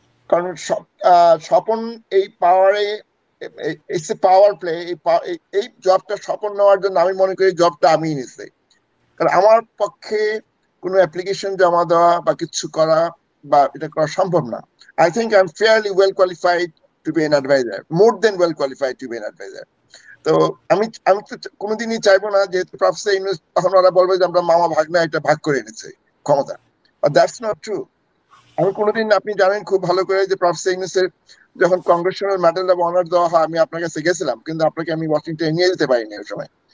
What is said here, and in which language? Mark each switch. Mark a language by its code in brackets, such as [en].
[bn] কারণ স্বপন এই পাওয়ারে, [en] It's a power play. [bn] এই জবটা স্বপন নেওয়ার জন্য আমি মনে করি জবটা আমি নিছি, কারণ আমার পক্ষে কোনো অ্যাপ্লিকেশন জমা দেওয়া বা কিছু করা বা এটা করা সম্ভব না। [en] I think I'm fairly well qualified to be an advisor, more than well qualified to be an advisor. [bn] তো আমি তো কোনোদিনই চাইবো না যেহেতু প্রফেসর ইউনূস, তখন ওরা বলবে যে আমরা মামা ভাগনা একটা ভাগ করে এনেছি ক্ষমতা। [en] That's not true. [bn] আমি কোনোদিন, আপনি জানেন খুব ভালো করে যে প্রফেসর ইউনূসের যখন কংগ্রেশনাল মেডেল অফ অনার দেওয়া হয়, আমি আপনার কাছে গেছিলাম, কিন্তু আপনাকে আমি ওয়াশিংটনে নিয়ে যেতে পারিনি ওই সময়।